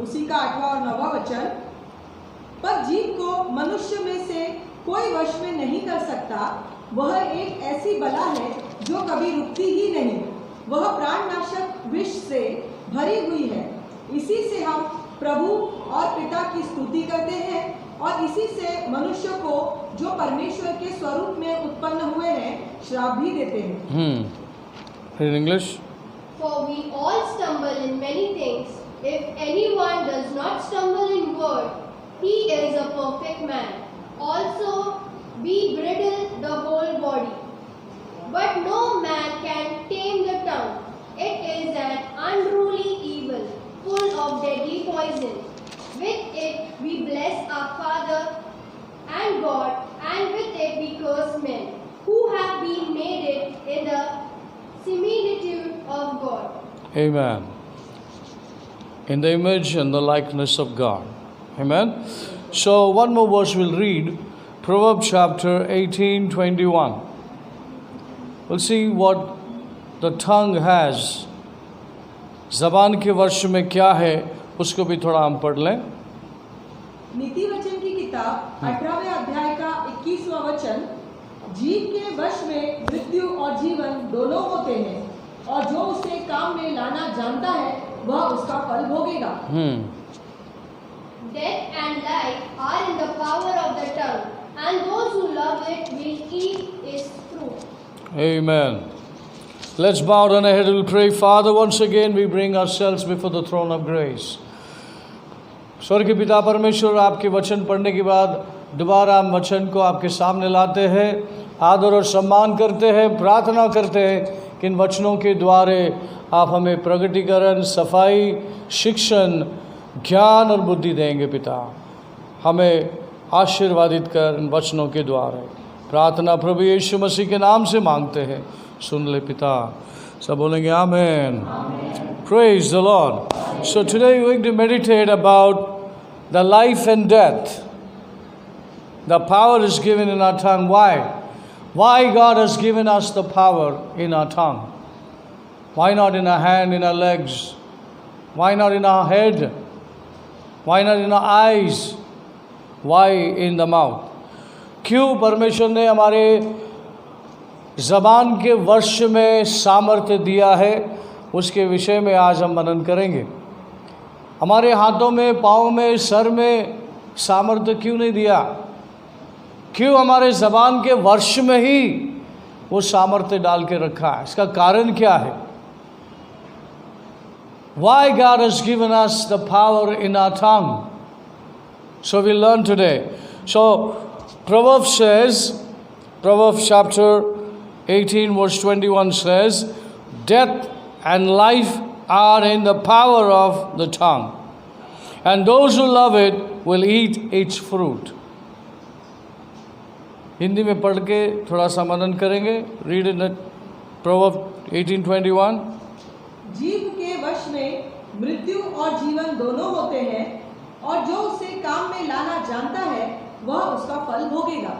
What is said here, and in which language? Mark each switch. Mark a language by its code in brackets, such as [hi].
[hi] उसी का 8वां और 9वां वचन, पर जीव को मनुष्य में से कोई वश में नहीं कर सकता, वह एक ऐसी बला है जो कभी रुकती ही नहीं, वह प्राणनाशक विष से भरी हुई है। इसी से हम प्रभु और पिता की स्तुति करते हैं और इसी से मनुष्य को जो परमेश्वर के स्वरूप में उत्पन्न हुए हैं श्राप भी देते हैं। [en] In English. For we all stumble in many things. If anyone does not stumble in word, he is a perfect man, also be bridle the whole body. But no man can tame the tongue. It is an unruly evil, full of deadly poison. With it we bless our Father and God, and with it we curse men, who have been made it in the similitude of God. Amen. In the image and the likeness of God. Amen. So one more verse we'll read, Proverbs chapter 18:21. We'll see what the tongue has. [hi] ज़बान के वर्ष में क्या है, उसको भी थोड़ा हम पढ़ लें। नीति वचन की किताब 18वें अध्याय का 21वां वचन, जीव के वश में मृत्यु और जीवन दोनों होते हैं, और जो उसे काम में लाना जानता है वह उसका फल भोगेगा। [en] Death and life are in the power of the tongue, and those who love it will eat its fruit. Amen. Let's bow down our head and we'll pray. Father, once again we bring ourselves before the throne of grace. [hi] स्वर्गीय पिता परमेश्वर, आपके वचन पढ़ने के बाद दोबारा हम वचन को आपके सामने लाते हैं, आदर और सम्मान करते हैं, प्रार्थना करते हैं कि इन वचनों के द्वारे आप हमें प्रकटीकरण, सफाई, शिक्षण, ज्ञान और बुद्धि देंगे। पिता, हमें आशीर्वादित कर इन वचनों के द्वारा। प्रार्थना प्रभु यीशु मसीह के नाम से मांगते हैं, सुन ले पिता। सब बोलेंगे आमीन। [en] Praise the Lord. So today we're going to meditate about the life and death. The power is given in our tongue. Why? Why God has given us the power in our tongue? Why not in our hand, in our legs? Why not in our head? Why not in our eyes? Why in the mouth? [hi] क्यों परमेश्वर ने हमारे ज़बान के वर्ष में सामर्थ्य दिया है, उसके विषय में आज हम मनन करेंगे। हमारे हाथों में, पाँव में, सर में सामर्थ्य क्यों नहीं दिया? क्यों हमारे ज़बान के वर्ष में ही वो सामर्थ्य डाल के रखा है? इसका कारण क्या है? [en] Why God has given us the power in our tongue? So we learn today. So Proverbs says, Proverbs chapter 18 verse 21 says, death and life are in the power of the tongue, and those who love it will eat its fruit. [hi] Hindi में पढ़ के थोड़ा सा मनन करेंगे. [en] Read in proverb 18:21. [hi] जीभ के वश में मृत्यु और जीवन दोनों होते हैं, और जो उसे काम में लाना जानता है वह उसका फल भोगेगा.